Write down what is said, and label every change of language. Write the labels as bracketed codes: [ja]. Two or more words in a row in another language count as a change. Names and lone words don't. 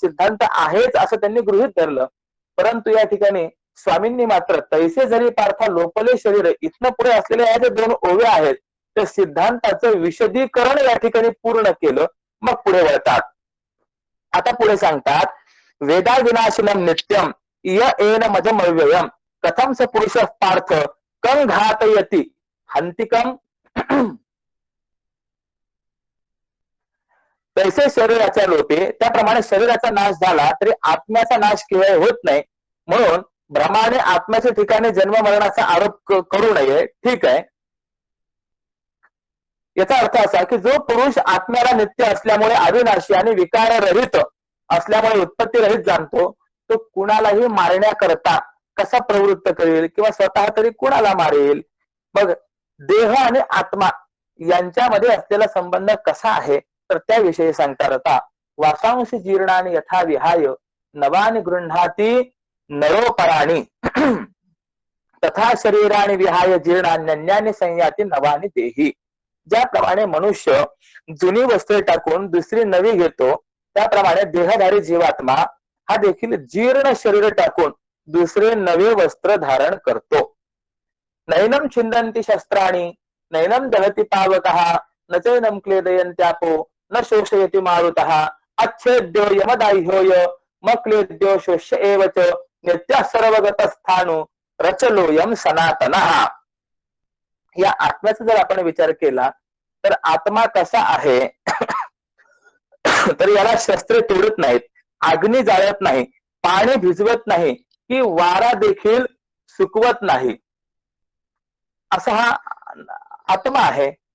[mr] सिद्धांत आहेच असं त्यांनी गृहीत धरलं. परंतु या ठिकाणी स्वामींनी मात्र तैसे जरी पार्था लोपले शरीर इथनं पुढे असलेल्या या ज्या 2 ओव्या आहेत त्या सिद्धांताचं विशदीकरण या ठिकाणी पूर्ण केलं. मग पुढे वळतात. आता पुढे सांगतात, [sa] वेदा विनाशिनम नित्यम य एन मजमव्ययम कथम स पुरुष पार्थ कं घातयति हंतिकम. [mr] तैसे शरीराच्या लोपे, त्याप्रमाणे शरीराचा नाश झाला तरी आत्म्याचा नाश केवळ होत नाही. म्हणून भ्रमाने आत्म्याच्या ठिकाणी जन्म मरणाचा आरोप करू नये. ठीक आहे. याचा अर्थ असा की जो पुरुष आत्म्याला नित्य असल्यामुळे अविनाशी आणि विकाररहित असल्यामुळे उत्पत्ती रहित जाणतो तो कुणालाही मारण्याकरता कसा प्रवृत्त करेल किंवा स्वतः तरी कुणाला मारेल? मग देह आणि आत्मा यांच्यामध्ये असलेला संबंध कसा आहे तर त्याविषयी सांगतात. [sa] आता वासांश जीर्णानि यथा विहाय नवानि गृह्णाति नरोपराणि तथा शरीरानि विहाय जीर्णान्यन्यानि संयाति नवानि देही. [mr] ज्याप्रमाणे मनुष्य जुनी वस्त्रे टाकून दुसरी नवी घेतो त्याप्रमाणे देहधारी जीवात्मा हा देखील जीर्ण शरीर टाकून दुसरे नवे वस्त्र धारण करतो. [sa] नैनम छिंदन्ति शस्त्राणि नैनम दहति पावकः न चैनम क्लेदयन्त्यापो न शोषयति मारुतः अच्छेद्यो यमदाह्योय मक्लेद्यो शोष्य एव च नित्यः सर्वगतस्थाणु रचलोयम सनातनः. [mr] या आत्म्याचा जर आपण विचार केला तर आत्मा कसा आहे तर याला शस्त्रे तोडत नाहीत, अग्नी जाळत नाही, पाणी भिजवत नाही, की वारा देखील सुकवत नाही असा हा आत्मा आहे.